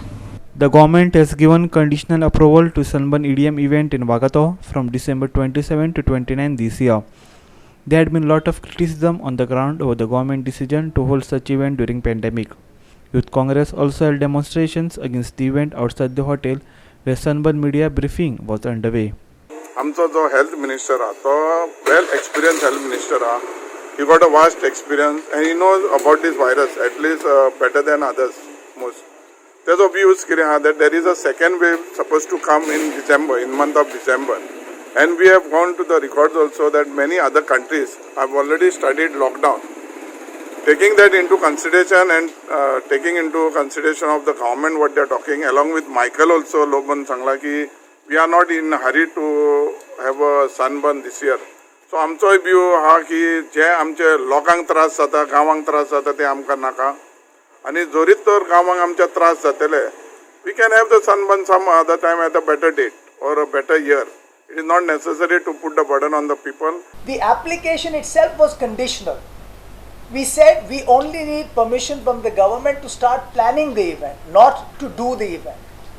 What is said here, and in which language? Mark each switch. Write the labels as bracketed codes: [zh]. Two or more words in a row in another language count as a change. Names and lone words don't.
[en] The government has given conditional approval to Sunburn EDM event in Wagato from December 27 to 29 this year. There had been a lot of criticism on the ground over the government decision to hold such event during pandemic. Youth Congress also held demonstrations against the event outside the hotel where Sunburn media briefing was underway. [kok] आमचो जो [en] health minister [kok] आहा तो [en] well experience health minister आहा he got a vast experience and he knows about this virus at least better than others most [kok] तेजो व्यूज कितें आहा [en] that there is a second wave suppose to come in December in month of December and we have gone to the records also that many other countries have already studied lockdown taking that into consideration and taking into consideration of the government what they are talking along with Michael also Loban [kok] sangla ki [en] we are not in a hurry to have a sunburn this year. [kok] So आमचो view हा की जे आमचे लोकांक त्रास जाता गांवांक त्रास जाता ते आमकां नाका आनी जोरीत तर गांवांक आमच्या त्रास जातले [en] we can have the sunburn some other time at a better date or a better year. It is not necessary to put the burden on the people. The application itself was conditional. We said we only need permission from the government to start planning the event, not to do the event.